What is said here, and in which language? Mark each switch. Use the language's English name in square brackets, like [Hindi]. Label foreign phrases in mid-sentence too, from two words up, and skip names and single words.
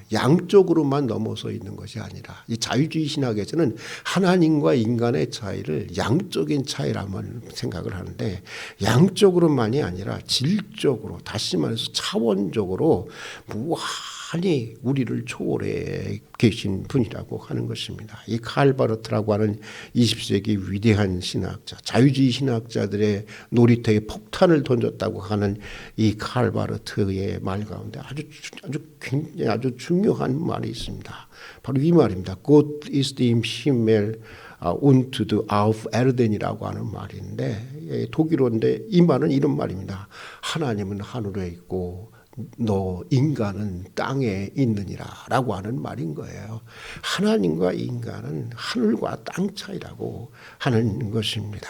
[Korean] 양쪽으로만 넘어서 있는 것이 아니라 이 자유주의 신학에서는 하나님과 인간의 차이를 양적인 차이라만 생각을 하는데 양적으로만이 아니라 질적으로 다시 말해서 차원적으로 무한히 우리를 초월해 계신 분이라고 하는 것입니다. 이 칼 바르트라고 하는 20세기 위대한 신학자, 자유주의 신학자들의 놀이터에 폭탄을 던졌다고 하는 이 칼 바르트의 말 가운데 아주 중요한 말이 있습니다. 바로 이 말입니다. [German] Gott ist im Himmel und auf Erden [Korean] 이라고 하는 말인데 독일어인데 이 말은 이런 말입니다. 하나님은 하늘에 있고 너 인간은 땅에 있느니라 라고 하는 말인 거예요. 하나님과 인간은 하늘과 땅 차이라고 하는 것입니다.